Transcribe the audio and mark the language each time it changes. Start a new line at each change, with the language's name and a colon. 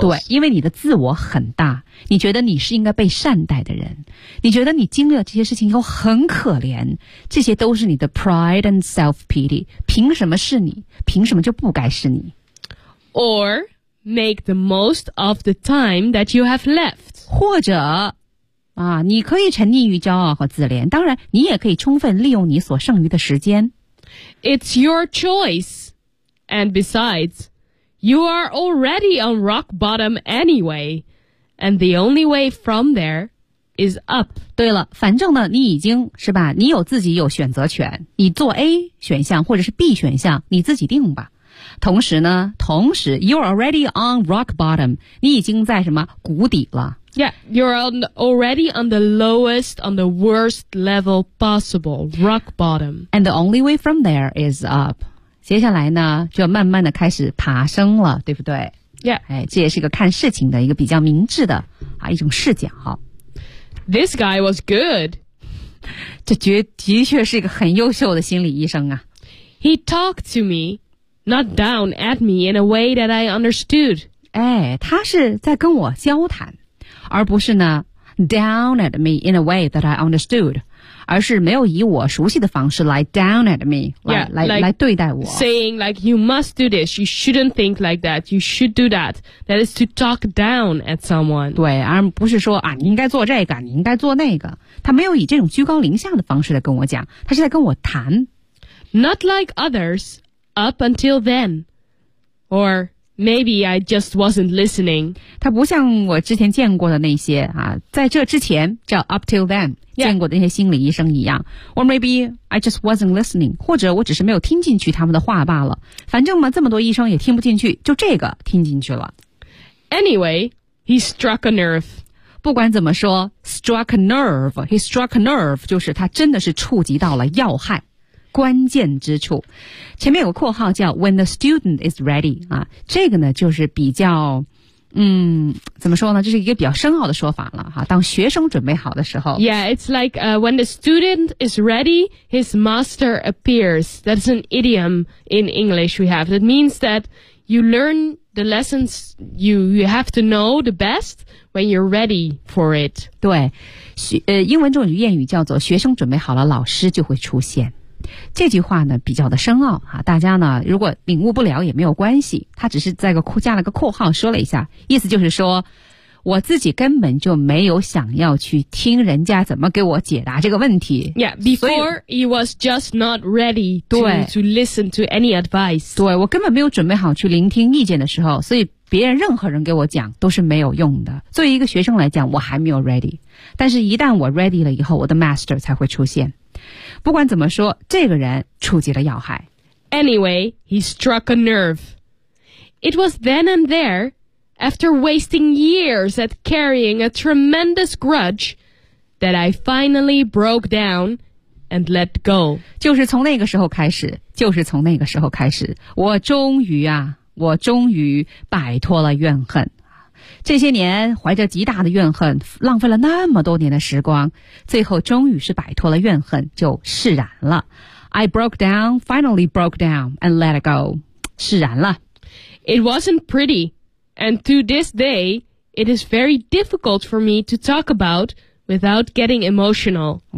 Chinese: 对，因为你的自我很大，你觉得你是应该被善待的人，你觉得你经历了这些事情以后很可怜，这些都是你的
English: pride and self-pity.
Chinese: 凭什么是你？凭什么就不该是你？
English: Or make the most of the time that you have left.
Chinese: 或者啊，你可以沉溺于骄傲和自怜，当然你也可以充分利用你所剩余的时间。
English: It's your choice. And besides, you are already on rock bottom anyway. And the only way from there is up.
Chinese: 对了，反正呢，你已经是吧，你有自己有选择权，你做 A 选项或者是 B 选项，你自己定吧。同时呢，同时
English: you're already on rock bottom，
Chinese: 你已经在什么谷底了。
English: Yeah, you're already on the lowest, on the worst level possible, rock bottom. And the only way from there is up.
Chinese: 接下来呢，就要慢慢的开始爬升了，对不对
English: ？Yeah.
Chinese: 哎，这也是一个看事情的一个比较明智的啊一种视角。
English: This guy was good.
Chinese: 这的确是一个很优秀的心理医生啊。
English: He talked to me, not down at me in a way that I understood.
Chinese: 哎，他是在跟我交谈。而不是呢
English: down at me in a way that I understood
Chinese: 而是没有以我熟悉的方式来
English: down at me
Chinese: 来对待我
English: saying like you must do this you shouldn't think like that you should do that that is to talk down at someone
Chinese: 对而不是说啊，你应该做这个你应该做那个他没有以这种居高临下的方式来跟我讲他是在跟我谈
English: not like others up until then orMaybe I just wasn't listening.
Chinese: 他不像我之前见过的那些啊，在这之前叫
English: up till then、 yeah.
Chinese: 见过的那些心理医生一样。
English: Or maybe I just wasn't listening.
Chinese: 或者我只是没有听进去他们的话罢了。反正嘛，这么多医生也听不进去，就这个听进去了。
English: Anyway, he struck a nerve.
Chinese: 不管怎么说 ，
English: struck a nerve. He struck a nerve
Chinese: 就是他真的是触及到了要害。关键之处，前面有个括号叫
English: "When the student is ready"
Chinese: 啊，这个呢就是比较，怎么说呢？这是一个比较深奥的说法了哈、啊。当学生准备好的时候
English: ，Yeah, it's like when the student is ready, his master appears. That's an idiom in English we have. That means that you learn the lessons you have to know the best when you're ready for it.
Chinese: 对，英文中有谚语叫做"学生准备好了，老师就会出现"。这句话呢比较的深奥啊，大家呢如果领悟不了也没有关系，他只是在个加了个括号说了一下，意思就是说我自己根本就没有想要去听人家怎么给我解答这个问题。
English: Yeah, before he was just not ready to listen to any advice.
Chinese: 对，我根本没有准备好去聆听意见的时候，所以别人任何人给我讲都是没有用的。作为一个学生来讲，我还没有 ready， 但是一旦我 ready 了以后，我的 master 才会出现。不管怎么说，这个人触及了要害。
English: Anyway, he struck a nerve. It was then and there, after wasting years at carrying a tremendous grudge, that I finally broke down and let go.
Chinese: 就是从那个时候开始，就是从那个时候开始，我终于啊，我终于摆脱了怨恨。这些年怀着极大的怨恨，浪费了那么多年的时光，最后终于是摆脱了怨恨，就释然了。
English: I broke down, finally broke down and let it go.
Chinese: 释然了。
English: It wasn't pretty, and to this day, it is very difficult for me to talk about without getting emotional.